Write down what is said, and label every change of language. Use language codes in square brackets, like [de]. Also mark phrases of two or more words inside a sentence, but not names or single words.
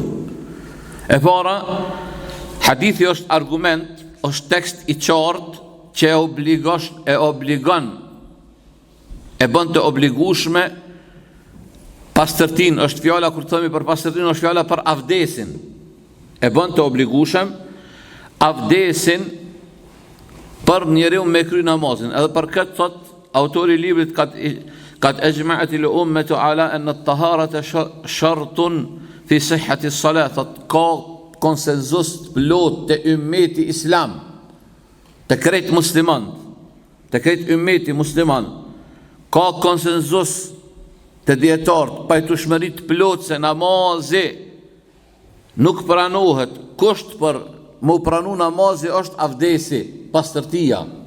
[sq] E para, hadithi është argument, është tekst i qartë që obligon, e bën të obligueshme pastërtin, është fjala kur themi për pastërtin, është fjala për avdesin. E bën të obligueshëm avdesin për njeriu me kry namazin. Edhe për këtë thot autori i librit [ar] قد أجمعت الأمة على أن الطهارة شرط في صحة الصلاة. [sq] Ka konsenzus plot të ummeti islam, të krejt musliman, të krejt ummeti musliman, ka konsenzus të dietarët pajtueshmëritë plot se namazi nuk pranohet, kusht për mu pranu namazi është avdesi, pastërtia.